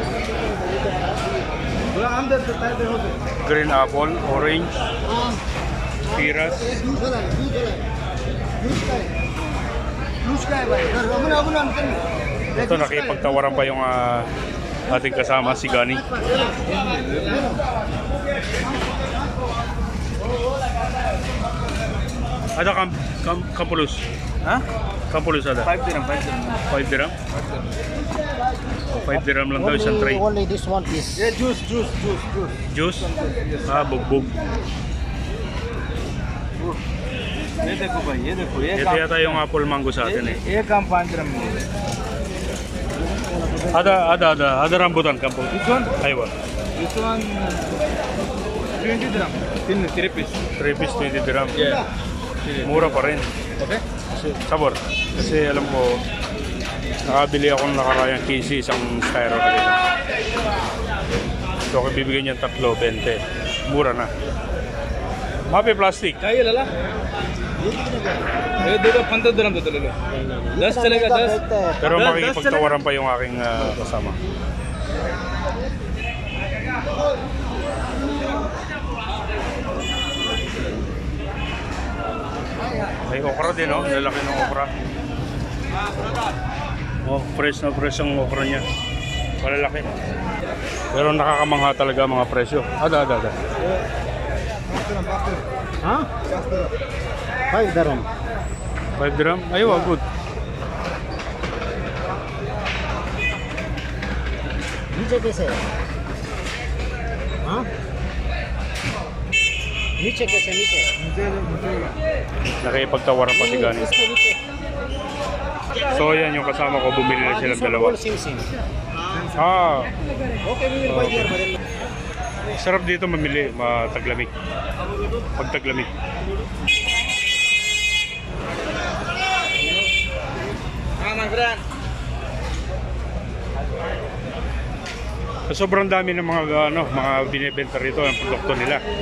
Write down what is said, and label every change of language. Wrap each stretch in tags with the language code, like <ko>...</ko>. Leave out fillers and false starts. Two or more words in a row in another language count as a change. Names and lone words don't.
<en>Green apple, orange, piras.</en> <tl>Ito nakipagtawaran pa yung ating kasama, si Gani.</tl> <ms>Ada kampulus.</ms> <tl>Ha?</tl> <ms>Kampulus ada.</ms> <tl>5 dirham. 5 dirham? 5 dirham lang daw isang tray.</tl> <en>Only this one piece. Yeah, juice. Juice?</en> <tl>Bugbog.</tl> <hi>ये देखो भाई, ये देखो ये</hi> <tl>Ito yata yung apple mango sa atin eh.</tl> <hi>ये काम 5 dirham में.</hi> <ms>Ada rambutan kampung.</ms> <en>This one?</en> <ar>Aywa.</ar> <en>This one 20 dirham. 3 piece. 3 piece 20 dirham. Yeah.</en> <tl>Mura pa rin.</tl> <en>Okay?</en> <tl>Sabor. Kasi alam ko Nakabili ako ng nakarayang KC, isang styro na ganyan. So, kung bibigyan niyan 3.20. Mura na. Mapi plastic.</tl> <hi>चाहिए लाला ये देखो 15 dirham देते ले लो 10 चलेगा 10</hi> <tl>Pero Das- makikipagtawaran pa yung aking kasama. May okra din, oh. Lalaki ng okra. Oh, fresh na fresh ang okra niya. Malalaki. Pero nakakamangha talaga mga presyo.</tl> <ms>Ada.</ms> <hi>हाँ 5 dirham</hi> <tl>5 dirham? Ay,</tl> <en>wow, good.</en> <hi>नीचे कैसे है हाँ नीचे कैसे नीचे</hi> <tl>Nakipagtawaran pa si Gani.</tl> <hi>इसके नीचे</hi> <tl>So, yan yung kasama ko. Bumili na sila dalawa.</tl> <hi>सिम</hi> <tl>Ah,</tl> <en>okay we will buy here बदल</en> <tl>sarap dito mamili. Mataglamig. Pagtaglamig.</tl> <hi>हां</hi> <en>my friend</en> <tl>So, sobrang dami ng mga binebenta rito ang produkto nila.</tl>